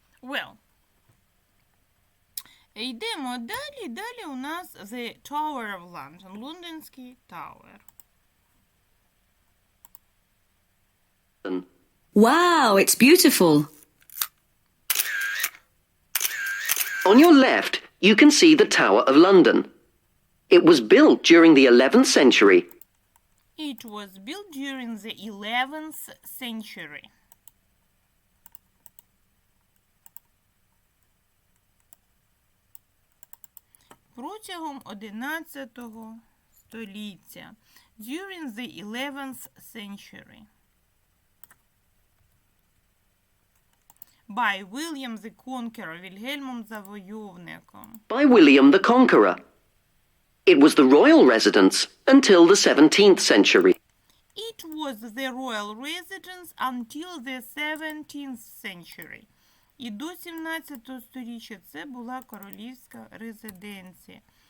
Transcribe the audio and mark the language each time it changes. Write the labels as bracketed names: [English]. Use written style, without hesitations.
[Ukrainian] Well, йдемо далі. Далі у нас The Tower of London. Лондонський Tower. [English] Wow, it's beautiful. On your left, you can see the Tower of London. It was built during the 11th century. It was built during the 11th century. [Ukrainian] Протягом 11 століття. [English] During the 11th century. By William the Conqueror, Вільгельмом Завойовником. By William the Conqueror. It was the royal residence until the 17th century. It was the royal residence until the 17th century. [Ukrainian] І до 17 сторіччя це була королівська резиденція.